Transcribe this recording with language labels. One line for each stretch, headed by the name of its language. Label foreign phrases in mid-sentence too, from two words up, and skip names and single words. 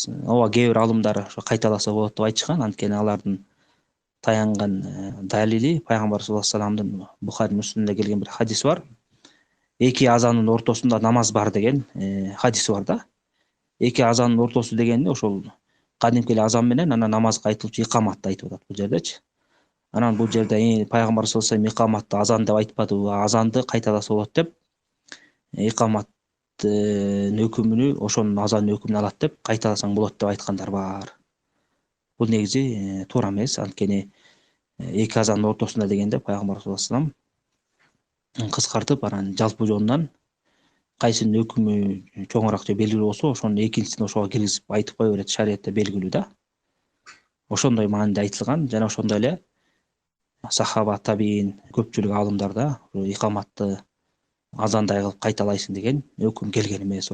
Kyrgyz: Ооба кээ бир алымдар ошо кайталаса болот деп айтышкан. Анткени алардын таянган далили пайгамбар
Arabic: صلى الله عليه وسلم
Kyrgyz: Бухари Муслимде келген бир хадис бар. Эки азандын ортосунда намаз бар деген хадис бар да. Эки азандын ортосу дегенде ошол кадимки эле азан менен анан намазга айтылчу икаматты айтып атат бул жердечи. Анан бул жерде пайгамбар
Arabic: صلى الله عليه وسلم
Kyrgyz: икаматты азан деп айтпадыбы, азанды кайталаса болот деп икаматтын өкүмүнү ошонун азандын өкүмүн алат деп кайталасаң болот деп айткандар бар. Бул негизи туура эмес. Анткени эки азандын ортосунда дегенде пайгамбар
Arabic: صلى الله عليه وسلم
Kyrgyz: кыскартып анан жалпы жонунан кайсынын өкүмү чоңураак же белгилүү болсо ошонун экинчисин ошого киргизип айтып кое берет. Шариатта белгилүү да. Ошондой мааниде айтылган. Жана ошондой эле сахаба, табиин, көпчүлүк алымдарда икаматты азандай кылып кайталайсың деген өкүм келген эмес.